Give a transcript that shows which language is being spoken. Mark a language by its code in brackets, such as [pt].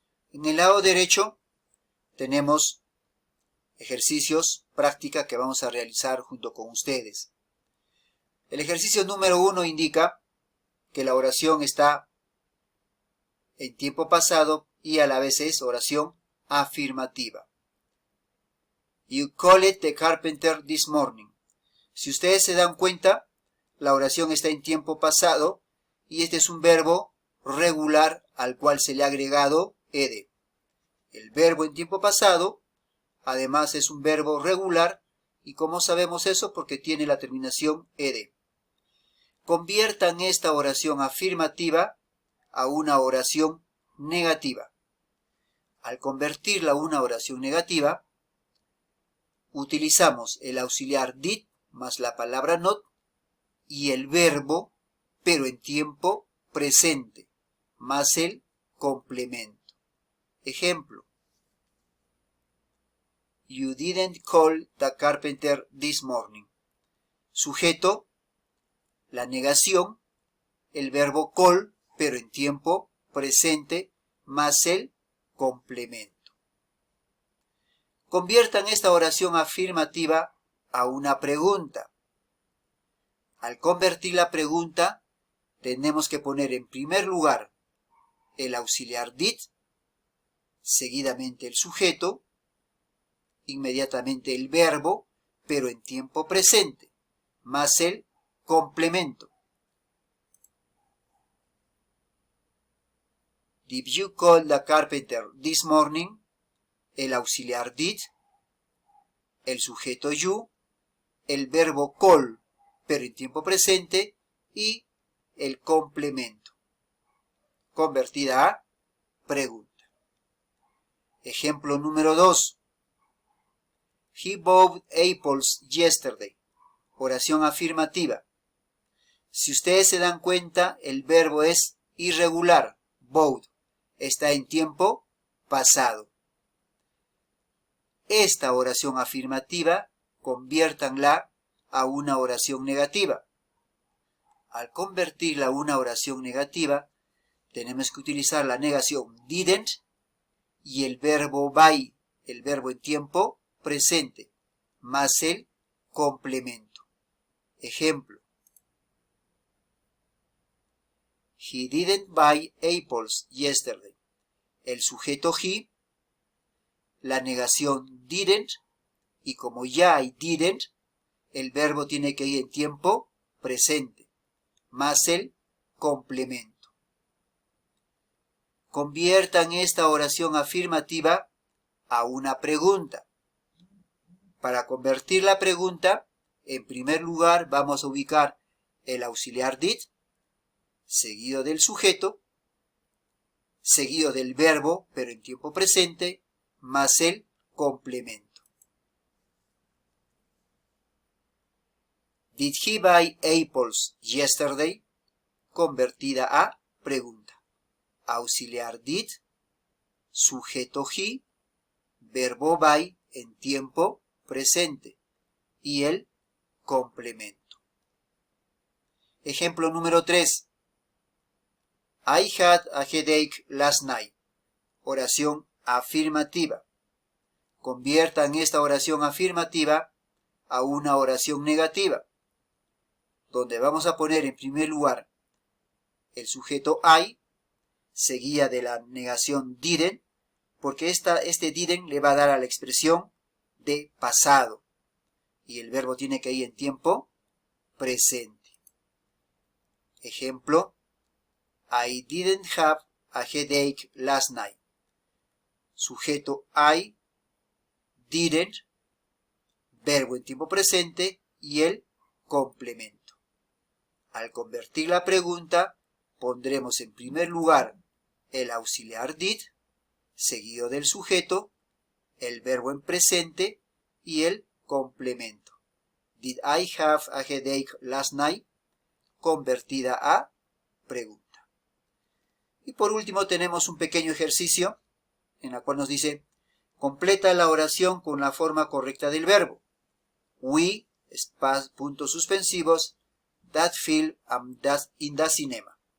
[es] En el lado derecho tenemos ejercicios, práctica que vamos a realizar junto con ustedes. El ejercicio número 1 indica que la oración está en tiempo pasado y a la vez es oración afirmativa. [en] You called the carpenter this morning. [es] Si ustedes se dan cuenta, la oración está en tiempo pasado y este es un verbo regular al cual se le ha agregado ed. El verbo en tiempo pasado, además, es un verbo regular y ¿cómo sabemos eso? Porque tiene la terminación ed. Conviertan esta oración afirmativa a una oración negativa. Al convertirla a una oración negativa, utilizamos el auxiliar did más la palabra not y el verbo, pero en tiempo presente, más el complemento. Ejemplo. [en] You didn't call the carpenter this morning. [es] Sujeto, la negación, el verbo call, pero en tiempo presente, más el complemento. Conviertan esta oración afirmativa a una pregunta. Al convertir la pregunta, tenemos que poner en primer lugar el auxiliar did, seguidamente el sujeto, inmediatamente el verbo, pero en tiempo presente, más el complemento. [en] Did you call the carpenter this morning? [es] El auxiliar did, el sujeto you, el verbo call, pero en tiempo presente, y el complemento, convertida a pregunta. Ejemplo número 2. [en] He bought apples yesterday. [es] Oración afirmativa. Si ustedes se dan cuenta, el verbo es irregular, bought, está en tiempo pasado. Esta oración afirmativa, conviértanla a una oración negativa. Al convertirla a una oración negativa, tenemos que utilizar la negación didn't y el verbo by, el verbo en tiempo presente, más el complemento. Ejemplo. [en] He didn't buy apples yesterday. [es] El sujeto he, la negación didn't, y como ya hay didn't, el verbo tiene que ir en tiempo presente, más el complemento. Conviertan esta oración afirmativa a una pregunta. Para convertir la pregunta, en primer lugar vamos a ubicar el auxiliar did, seguido del sujeto, seguido del verbo, pero en tiempo presente, más el complemento. [en] Did he buy apples yesterday? [es] Convertida a pregunta. Auxiliar did, sujeto he, verbo buy en tiempo presente y el complemento. Ejemplo número 3. [en] I had a headache last night. [es] Oración afirmativa. Conviertan esta oración afirmativa a una oración negativa, donde vamos a poner en primer lugar el sujeto I, seguida de la negación didn't, porque este didn't le va a dar a la expresión de pasado, y el verbo tiene que ir en tiempo presente. Ejemplo, [en] I didn't have a headache last night. [es] Sujeto I, didn't, verbo en tiempo presente y el complemento. Al convertir la pregunta, pondremos en primer lugar el auxiliar did, seguido del sujeto, el verbo en presente y el complemento. [en] Did I have a headache last night? [es] Convertida a pregunta. Y por último tenemos un pequeño ejercicio en la cual nos dice, completa la oración con la forma correcta del verbo. [en] We, [es] puntos suspensivos, [en] that film in the cinema.